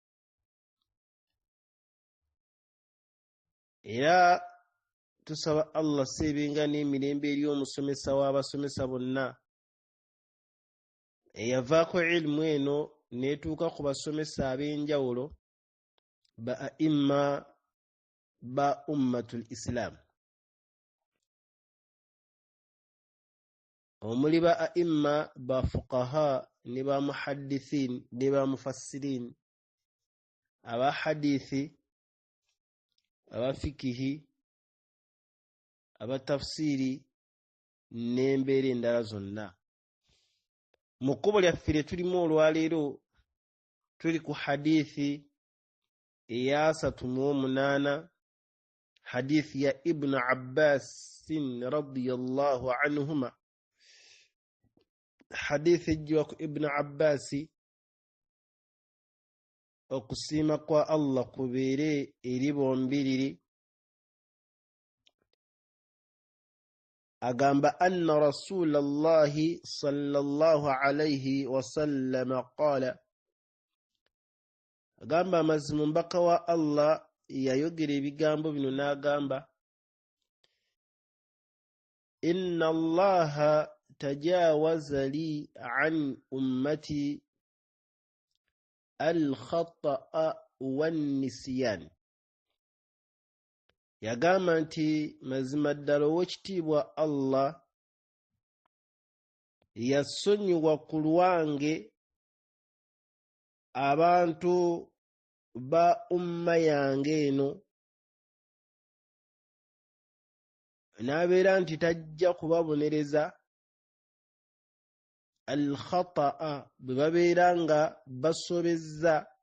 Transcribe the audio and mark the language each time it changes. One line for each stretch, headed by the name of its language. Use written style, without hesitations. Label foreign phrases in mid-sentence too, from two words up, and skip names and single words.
Ganda: Era tusaba Allah sebenga n'emirembe eri omusomesa w'abasomesa bonna eyavaako ilmu eno netuuka ku basomesa ab'enjawulo ba aimma ba
Arabic: ummatul islam,
Ganda: omuli ba aimma ba fuqaha ne ba muhaddithin ne ba mufassirin, aba hadithi, aba fikihi, aba tafsiri n'embeera endala zonna. Mu kkubo lyaffe lye tulimu olwaleero tuli ku hadithi eya 38, hadithi ya Ibn Abbas
Arabic: radiyallahu anhuma.
Ganda: Hadithi ejjiwa ku Ibn Abbas, okusiima kwa Allah kubeere eri bombiriri, agamba
Arabic: anna rasulallahi sallallahu alayhi wasallam qala,
Ganda: agamba amazima omubaka wa Allah yayogera ebigambo bino n'agamba:
Arabic: inna allaha tajawaza li an ummati al-khata'a wan-nisyan.
Ganda: Yagamba nti mazima ddala ow'ekitiibwa Allah yasonyiwa ku lwange abantu ba umma yange eno, n'abeera nti tajja kubabonereza al-khata'a bwe babeera nga basobezza,